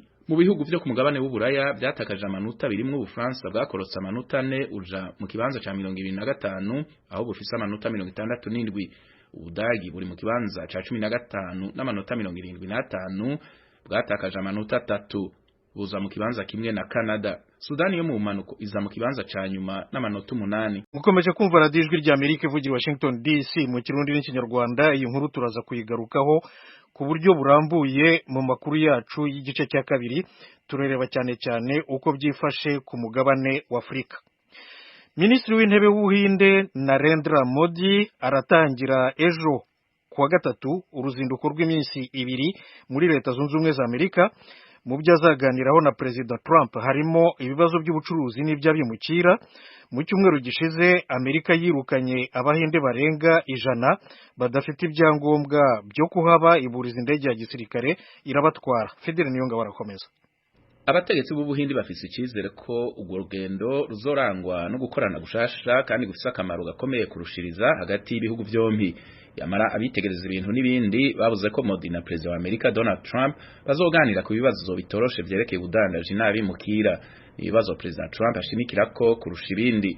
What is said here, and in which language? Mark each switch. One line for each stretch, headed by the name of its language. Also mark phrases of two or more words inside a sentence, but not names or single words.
Rundi: Mu bihugu vyo ku mugabane w'Uburaya byatakaje amanota birimwo Ubufaransa bwakorotse amanota 4 uja mu kibanza ca 25 aho bufise amanota 67. Ubudagi buri mu kibanza ca 15 n'amanota 75 bwatakaje amanota 3 buza mu kibanza kimwe na Canada. Sudani yo mu manuko iza mu kibanza ca nyuma n'amanota 8. Mukomeje kumva radiyo Ijwi ry'Amerika ivugira Washington DC mu Kirundi n'Ikinyarwanda.
Kinyarwanda: Iyi nkuru turaza kuyigarukaho ku buryo burambuye mu makuru yacu y'igice cya kabiri. Turareba cyane cyane uko byifashe ku mugabane wa Afrika. Minisitiri w'intebe w'Ubuhinde Narendra Modi aratangira ejo kuwa gatatu uruzinduko rw'iminsi 2 muri Leta Zunze Ubumwe za Amerika. Mu byo azaganiraho na Perezida Trump harimo ibibazo by'ubucuruzi n'iby'abimukira. Mu cyumweru gishize Amerika yirukanye abahinde barenga 100 badafite ibyangombwa byo kuhaba, iburiza indege ya gisirikare irabatwara. Fidel Niyongabo arakomeza.
Rundi: Abategetsi b'Ubuhindi bafise icizere ko urwo rugendo ruzorangwa no gukorana gushasha kandi gufisa akamaro gakomeye kurushiriza hagati y'ibihugu byombi. yamara abitegereza ibintu n'ibindi bavuze ko Modi na President wa Amerika Donald Trump bazoganira ku bibazo bitoroshe vyerekeye ubudandaji n'abimukira, ibibazo President Trump ashimikirako kurusha ibindi.